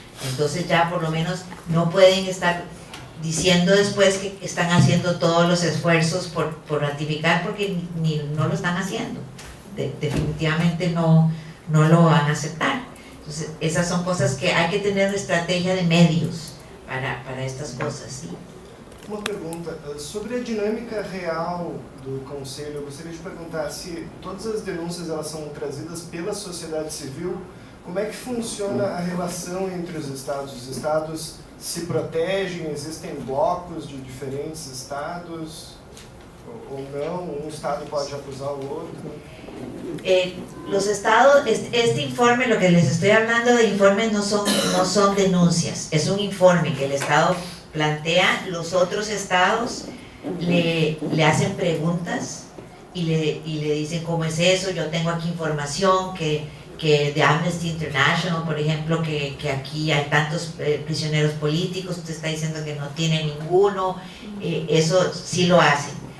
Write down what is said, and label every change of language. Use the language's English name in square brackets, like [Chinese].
[Spanish] Entonces ya por lo menos no pueden estar diciendo después que están haciendo todos los esfuerzos por ratificar, porque no lo están haciendo. Definitivamente no lo van a aceptar. Entonces esas son cosas que hay que tener una estrategia de medios para estas cosas, ¿sí? [Portuguese] Uma pergunta, sobre a dinâmica real do Conselho, eu gostaria de perguntar se todas as denúncias elas são trazidas pela sociedade civil, como é que funciona a relação entre os estados? Os estados se protegem, existem blocos de diferentes estados ou não? Um estado pode acusar o outro? [Spanish] Los estados, este informe, lo que les estoy hablando de informes no son denuncias, es un informe que el estado plantea, los otros estados le hacen preguntas y le dicen cómo es eso. Yo tengo aquí información que de Amnesty International, por ejemplo, que aquí hay tantos prisioneros políticos, usted está diciendo que no tiene ninguno, eso sí lo hacen.